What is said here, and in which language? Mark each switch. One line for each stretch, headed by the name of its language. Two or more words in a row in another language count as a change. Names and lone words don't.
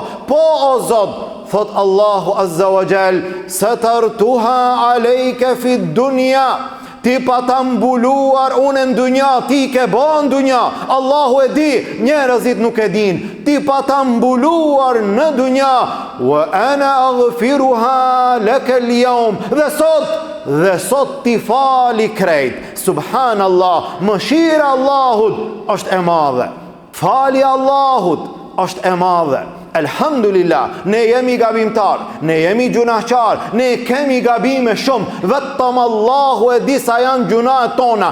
Albanian: Po o Zot.
Arabic: Thot الله عز وجل سترتها عليك في الدنيا.
Albanian: Ti pa ta mbuluar unë në dunja, ti ke bë në dunja. Allahu e di, njerëzit nuk e din. Ti pa ta mbuluar në dunja.
Arabic: وأنا أغفرها لك اليوم.
Albanian: Dhe sot ti fali krejt. Subhanallah, mëshira Allahut është e madhe. Fali Allahut është e madhe. Elhamdulillah, ne jemi gabimtar, ne jemi gjunahqar, ne kemi gabime shumë, vetëm Allahu e di sa janë gjunahet tona.